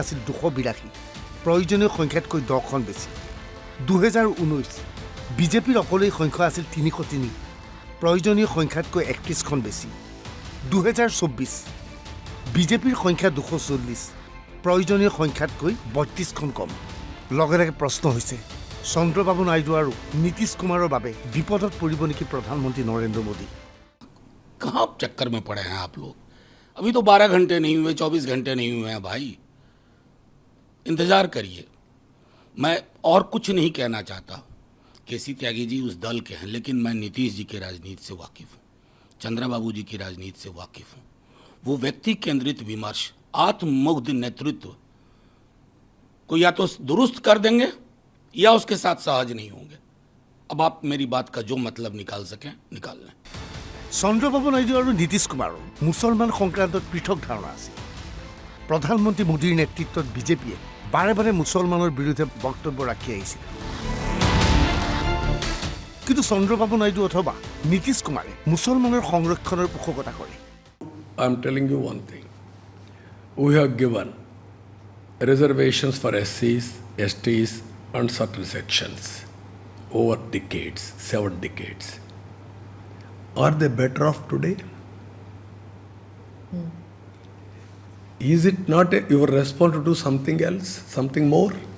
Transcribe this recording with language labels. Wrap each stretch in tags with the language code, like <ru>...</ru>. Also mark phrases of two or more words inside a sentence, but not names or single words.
<as>আছিল 282 প্ৰয়োজনীয় সংখ্যাতকৈ 10খন বেছি 2019 বিজেপিৰ অকলেই সংখ্যা আছিল 303 প্ৰয়োজনীয় সংখ্যাতকৈ 31খন বেছি 2024 বিজেপিৰ সংখ্যা 240 প্ৰয়োজনীয় সংখ্যাতকৈ 32খন কম লগে লগে প্ৰশ্ন হৈছে চন্দ্ৰবাবু নাইডু আৰু নীতিশ কুমাৰৰ বাবে বিপদত পৰিব নেকি প্ৰধানমন্ত্ৰী নৰেন্দ্ৰ মোদী</as> <hi>कहाँ चक्कर में पड़े हैं आप लोग अभी तो 12 घंटे नहीं हुए 24 घंटे नहीं हुए हैं भाई इंतजार करिए मैं और कुछ नहीं कहना चाहता केसी त्यागी जी उस दल के हैं लेकिन मैं नीतीश जी की राजनीति से वाकिफ हूँ चंद्रबाबू जी की राजनीति से वाकिफ हूँ वो व्यक्ति केंद्रित विमर्श आत्ममुग्ध नेतृत्व को या तो दुरुस्त कर देंगे या उसके साथ सहज नहीं होंगे अब आप मेरी बात का जो मतलब निकाल सकें निकाल लें</hi> <as>চন্দ্ৰবাবু নাইডু আৰু নীতিশ কুমাৰৰ মুছলমান সংক্ৰান্তত পৃথক ধাৰণা আছে প্ৰধানমন্ত্ৰী মোদীৰ নেতৃত্বত বিজেপিয়ে বাৰে বাৰে মুছলমানৰ বিৰুদ্ধে বক্তব্য ৰাখি আহিছিল কিন্তু চন্দ্ৰবাবু নাইডু অথবা নীতিশ কুমাৰে মুছলমানৰ সংৰক্ষণৰ পোষকতা কৰে</as> <en>I am telling you one thing. We have given reservations for SCs, STs and certain sections over decades, 7 decades. Are they better off today? Is it not your response to do something else, something more?</en>